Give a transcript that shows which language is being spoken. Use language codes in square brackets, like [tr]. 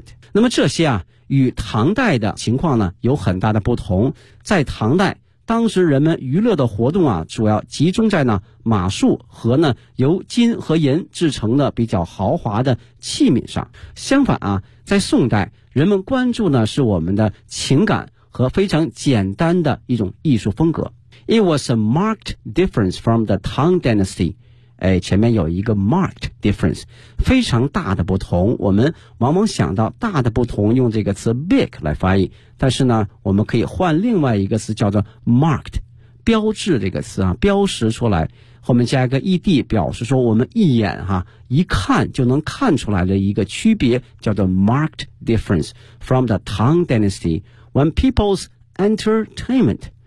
[zh] 那么这些啊与唐代的情况呢有很大的不同，在唐代当时人们娱乐的活动啊主要集中在呢马术和呢由金和银制成的比较豪华的器皿上，相反啊在宋代人们关注呢是我们的情感和非常简单的一种艺术风格。 [en] It was a marked difference from the Tang Dynasty. [zh] 哎，前面有一个 [en] marked difference， [zh] 非常大的不同。我们往往想到大的不同，用这个词 big 来翻译。但是呢，我们可以换另外一个词，叫做 marked， 标志这个词啊，标识出来，后面加一个 ed， 表示说我们一眼哈、啊、一看就能看出来的一个区别，叫做 [en] marked difference from the Tang Dynasty when people's entertainment.